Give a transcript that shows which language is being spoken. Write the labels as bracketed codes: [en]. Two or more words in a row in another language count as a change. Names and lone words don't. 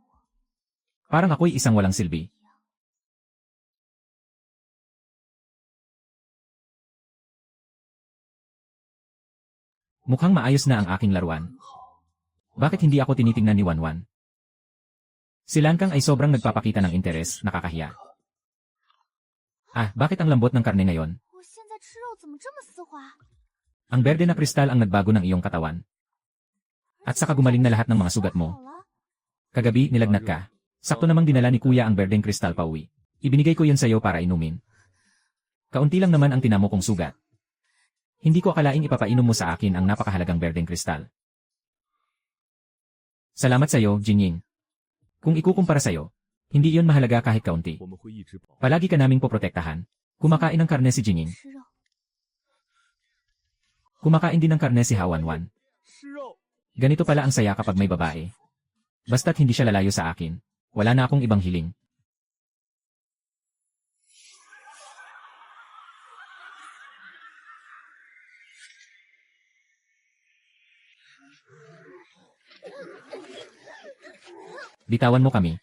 [tl] Parang ako'y isang walang silbi. Mukhang maayos na ang aking laruan. Bakit hindi ako tinitingnan ni Wanwan? Si Langkang ay sobrang nagpapakita ng interes, nakakahiya. Ah, bakit ang lambot ng karne ngayon? [zh] 我现在吃肉怎么这么丝滑？ [tl] Ang berde na kristal ang nagbago ng iyong katawan. At saka gumaling na lahat ng mga sugat [zh] 好 [tl] mo. [zh] 了， [tl] Kagabi, nilagnat ka. Sakto namang dinala ni kuya ang berdeng kristal pa uwi. Ibinigay ko yun sa'yo para inumin. Kaunti lang naman ang tinamo kong sugat. Hindi ko akalaing ipapainom mo sa akin ang napakahalagang berdeng kristal. Salamat sa'yo, Jinying. Kung ikukumpara sa'yo, hindi iyon mahalaga kahit kaunti. [zh] 我们会一直保。 [tl] Palagi ka naming poprotektahan. Kumakain ng karne si Jinying. [zh] 吃肉， [tl] Kumakain din ng karne si Hawanwan. [zh] 吃肉。 [tl] Ganito pala ang saya kapag may babae. Basta't hindi siya lalayo sa akin. Wala na akong ibang hiling. Bitawan mo kami.